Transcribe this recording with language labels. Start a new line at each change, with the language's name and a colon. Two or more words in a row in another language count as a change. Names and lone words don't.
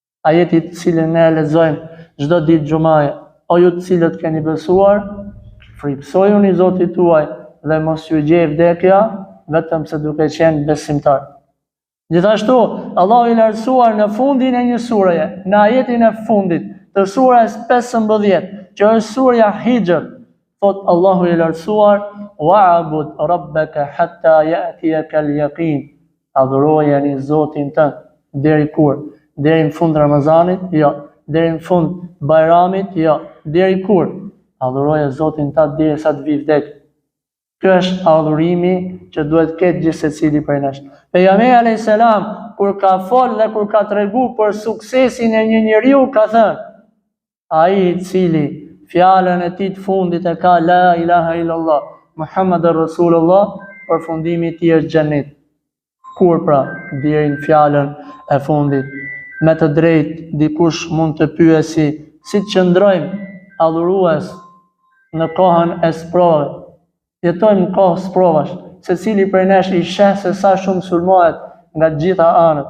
Albanian: ajeti të cilin ne lexojmë çdo ditë xumaje. O ju të cilët keni besuar, frikësojuni Zotit tuaj dhe mos ju gjej vdekja vetëm se duke qenë besimtar. Gjithashtu, Allahu i lartësuar në fundin e një sureje, në ajetin e fundit të surës 15, që është surja Hijr, thot Allahu i lartësuar:
Arabic: "واعبد ربك حتى يأتيك اليقين."
Albanian: Adhurojeni Zotin tënd deri kur? Deri në fund Ramazanit? Jo. Deri në fund Bajramit? Jo. Deri kur? Adhuroje Zotin tënd derisa të vi vdekja. Ky është adhurimi që duhet ketë gjithë secili prej nesh. Pejgamberi
Arabic: عليه السلام
Albanian: kur ka folë dhe kur ka tregu për suksesin e një njeriu ka thënë: ai i cili fjalën e tij të fundit e ka
Arabic: لا إله إلا الله محمد رسول الله,
Albanian: përfundimi i tij është xhenet. Kur pra? Deri në fjalën e fundit. Me të drejtë dikush mund të pyesi si të qëndrojmë adhurues në kohën e sprovave. Jetojmë në kohë sprovash, secili prej nesh i sheh se sa shumë sulmohet nga të gjitha anët.